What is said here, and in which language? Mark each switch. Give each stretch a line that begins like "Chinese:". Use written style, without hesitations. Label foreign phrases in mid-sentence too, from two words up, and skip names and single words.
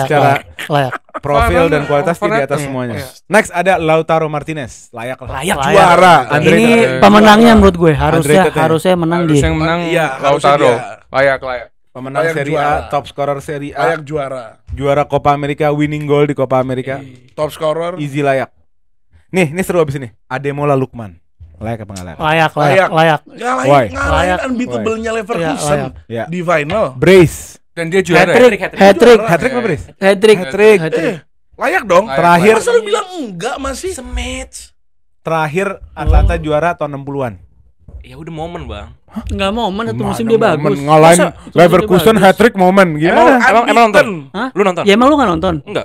Indonesian: secara layak. profil dan kualitas dia di overrated. atas semuanya. Next ada Lautaro Martinez, layak lah. Layak Layak. Juara. Andre Ini Andre. pemenangnya menurut gue harusnya Underrated ya? harusnya menang Harus dia. yang menang Iya, Lautaro. harusnya Layak. Pemenang Layak Serie juara. A,
English: top scorer
Indonesian: Serie A, Layak juara. juara Copa America,
English: winning goal
Indonesian: di Copa America.
English: Top scorer.
Indonesian: Easy layak. Nih, ini seru abis ini. Ademola Lookman. Layak apa enggak layak? Layak. Why? Ngalahin Layak. unbeatable-nya Leverkusen Ya. di final. Brace. Dan dia juara. Hat-trick, ya? hat-trick, Hat-trick apa Brace? hat-trick, Hat-trick. Layak dong. Layak. Terakhir Masa lu bilang enggak masih? Sematch. terakhir Atlanta juara tahun 60-an. Ya udah momen, Bang. Enggak momen satu musim Mana dia bagus. ngalahin Masa satu Leverkusen musim dia bagus? hat-trick momen gimana? Emang nonton? Hah? Lu nonton? Ya emang lu nggak nonton? Enggak.